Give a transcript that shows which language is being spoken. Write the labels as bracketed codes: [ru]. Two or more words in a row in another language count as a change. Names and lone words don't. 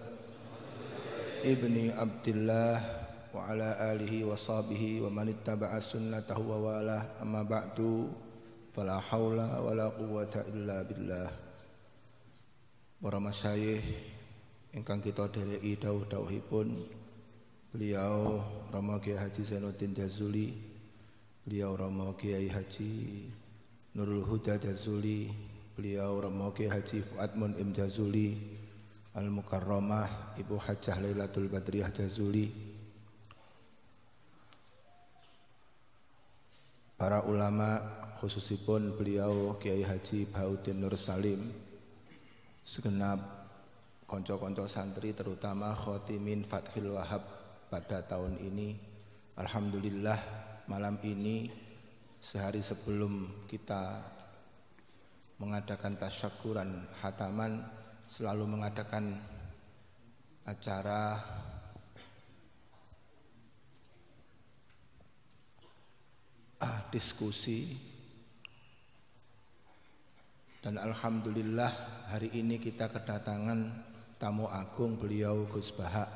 [ar] ابن عبد الله وعلى آله وصحبه ومن اتبع سنته ووالى، أما بعد، فلا حول ولا قوة إلا بالله. [jv] Para masyayikh ingkang kita dereki dawuh-dawuhipun beliau Rama Kiai Haji Zainuddin Jazuli, beliau Rama Kiai Haji Nurul Huda Jazuli, beliau Rama Kiai Haji Fuad Mun'im Jazuli, Al-Mukarramah Ibu Hajjah Lailatul Badriyah Jazuli, [id] para ulama khususipun beliau Kiai Haji Bahuddin Nur Salim, segenap konco-konco santri terutama khotimin Fathil Wahab pada tahun ini. Alhamdulillah, malam ini sehari sebelum kita mengadakan tasyakuran khataman selalu mengadakan acara diskusi, dan alhamdulillah hari ini kita kedatangan tamu agung beliau Gus Bahak.